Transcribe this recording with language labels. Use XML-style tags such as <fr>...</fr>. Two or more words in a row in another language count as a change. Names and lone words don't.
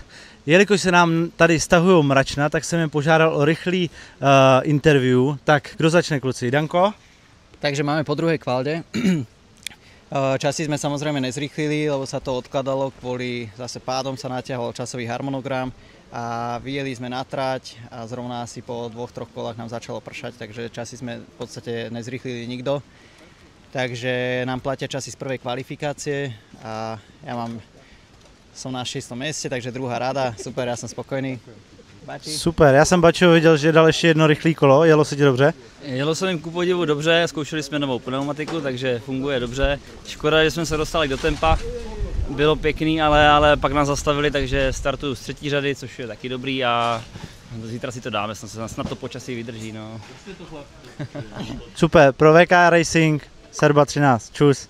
<cs>Jelikož se nám tady stahují mračna, tak jsem je požádal o rychlý interview. Tak kdo začne, kluci? Danko?</cs> <sk>Takže máme po druhej kvalde. Časy sme samozrejme nezrýchlili, lebo sa to odkladalo kvôli zase pádom sa natiahol časový harmonogram a vyjeli sme na trať a zrovna asi po 2-3 kolách nám začalo pršať, takže časy sme v podstate nezrýchlili nikto. Takže nám platia časy z prvej kvalifikácie a som na 6. mieste, takže druhá rada, super, ja som spokojný. Bači?</sk> <cs>Super, já jsem Bačo viděl, že dal ještě jedno rychlé kolo, jelo se ti dobře? Jelo se jim ku podivu dobře, zkoušeli jsme novou pneumatiku, takže funguje dobře. Škoda, že jsme se dostali do tempa, bylo pěkný, ale pak nás zastavili, takže startuju z 3. řady, což je taky dobrý a zítra si to dáme, snad to počasí vydrží. No. Super, pro VK Racing, Serba 13, čus.</cs>